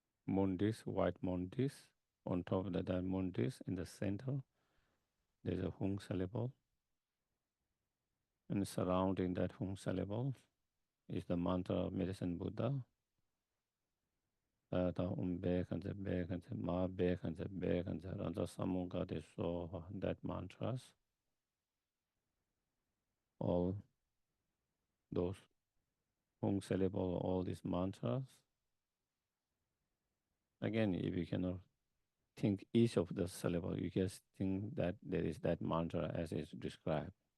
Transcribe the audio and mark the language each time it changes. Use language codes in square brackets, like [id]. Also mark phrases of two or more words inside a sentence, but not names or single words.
[en] moon disk, white moon disk. On top of that moon disk, in the center, there's a Hung syllable. And surrounding that Hung syllable is the mantra of Medicine Buddha. [sa] त भे कन्से भे कन्से म भे कन्से भे कन्से रन्ज समुङ्ग दे [en] So, that mantras. All those Hung syllable, all these mantras. Again, if you cannot think each of the syllable, you just think that there is that mantra as is described.